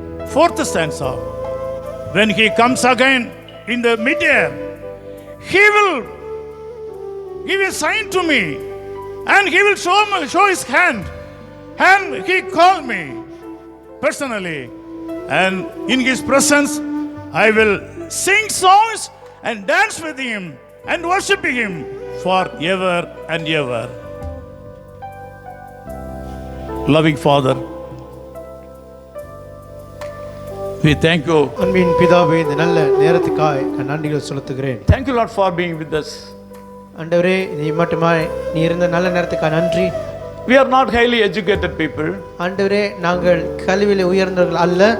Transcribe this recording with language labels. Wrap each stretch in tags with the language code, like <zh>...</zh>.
<en>Fourth stanza: when He comes again in the mid-air, He will give a sign to me, and He will show His hand, and He called me personally, and in His presence I will sing songs and dance with Him and worship Him forever and ever. Loving Father, we thank you.</en> <ta>அன்பின் பிதாவே, இந்த நல்ல நேரத்துக்காய் நான் நன்றிகள் செலுத்துகிறேன்.</ta> <en>Thank you, Lord, for being with us.</en> <ta>ஆண்டவரே, நீ மட்டுமாய் நீ இருந்த நல்ல நேரத்துக்காக நன்றி.</ta> <en>We are not highly educated people.</en> <ta>ஆண்டவரே, நாங்கள் கல்வியில் உயர்ந்தவர்கள் அல்ல.</ta>